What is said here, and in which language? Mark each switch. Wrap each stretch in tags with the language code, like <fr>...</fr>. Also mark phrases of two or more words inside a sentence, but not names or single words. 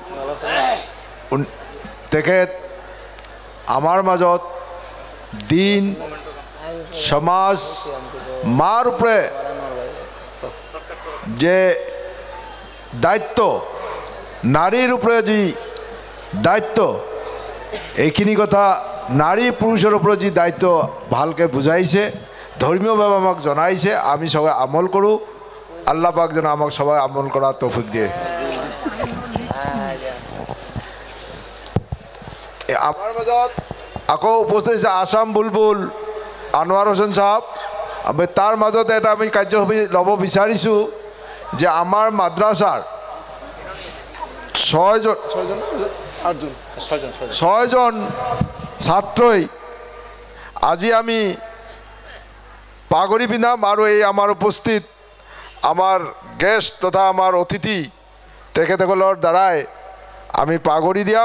<bn>তেখেত আমার মাজত দিন, সমাজ, মার উপরে যে দায়িত্ব, নারীর উপরে যে দায়িত্ব, এইখিনি কথা নারী পুরুষের উপরে যে দায়িত্ব ভালকে বুঝাইছে, ধর্মীয়ভাবে আমাকে জনাইছে। আমি সবাই আমল করু, আল্লাহ পাক যেন আমাকে সবাই আমল করার তৌফিক দিয়ে।</bn> <as>আমার মাজত আকৌ উপস্থিত আছে আসাম বুলবুল আনোয়ার হোসেন সাহেব। আমি তাৰ মাজতে এটা আমি কাৰ্যসূচী ল'ব বিচাৰিছোঁ যে আমাৰ মাদ্ৰাছাৰ ছয়জন ছাত্ৰই আজি আমি পাগৰি পিন্ধাম, আৰু এই আমাৰ উপস্থিত আমাৰ গেষ্ট তথা আমাৰ অতিথি তেখেতসকলৰ দ্বাৰাই আমি পাগৰি দিয়াম।</as>